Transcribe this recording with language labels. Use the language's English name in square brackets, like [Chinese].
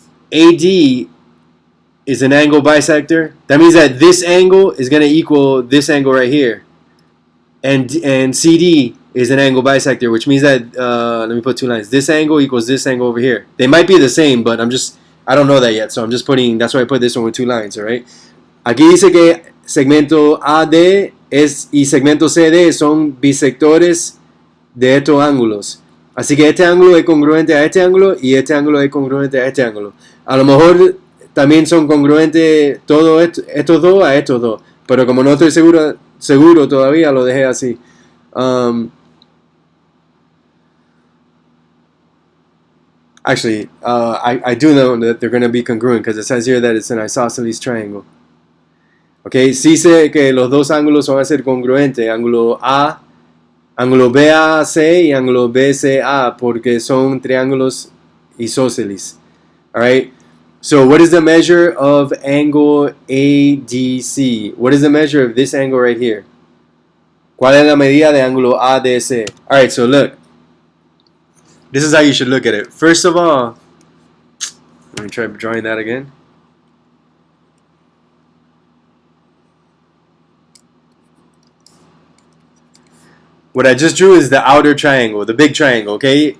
[English] AD is an angle bisector. That means that this angle is going to equal this angle right here. And CD is an angle bisector, which means that, let me put two lines. This angle equals this angle over here. They might be the same, but I don't know that yet. So I'm just putting, that's why I put this one with two lines, alright? [Spanish] Aquí dice que segmento AD y segmento CD son bisectores de estos ángulos. Así que este ángulo es congruente a este ángulo y este ángulo es congruente a este ángulo. A lo mejor también son congruentes todos estos dos a estos dos. Pero como no estoy seguro todavía, lo dejé así. [English] Actually, I do know that they're going to be congruent because it says here that it's an isosceles triangle. [Spanish] Okay, sí sé que los dos ángulos van a ser congruentes, ángulo BAC y ángulo BCA, porque son triángulos isósceles. [English] Alright, so what is the measure of angle ADC? What is the measure of this angle right here? [Spanish] ¿Cuál es la medida de ángulo ADC? [English] Alright, so look. This is how you should look at it. First of all, let me try drawing that again. What I just drew is the outer triangle, the big triangle, okay?